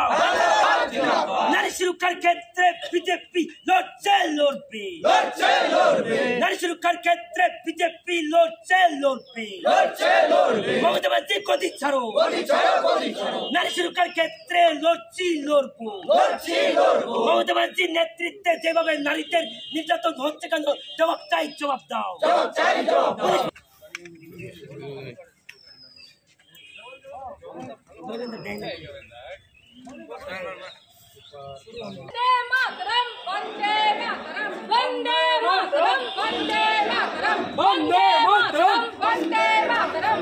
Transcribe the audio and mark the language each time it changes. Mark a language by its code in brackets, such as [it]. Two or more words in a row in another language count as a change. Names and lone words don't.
[bn] নারী সুরক্ষার ক্ষেত্রে বিজেপি লড়ছে লড়বে, নারী সুরক্ষার ক্ষেত্রে বিজেপি লড়ছে লড়বে। মমতা ব্যানার্জি গদি ছাড়ো, নারী সুরক্ষার ক্ষেত্রে লড়ছি লড়বো। মমতা ব্যানার্জির নেতৃত্বে যেভাবে নারীদের নির্যাতন হচ্ছে কেন? জবাব চাই, জবাব দাও। [sa] वंदे मातरम वंदे मातरम वंदे मातरम वंदे मातरम वंदे मातरम वंदे मातरम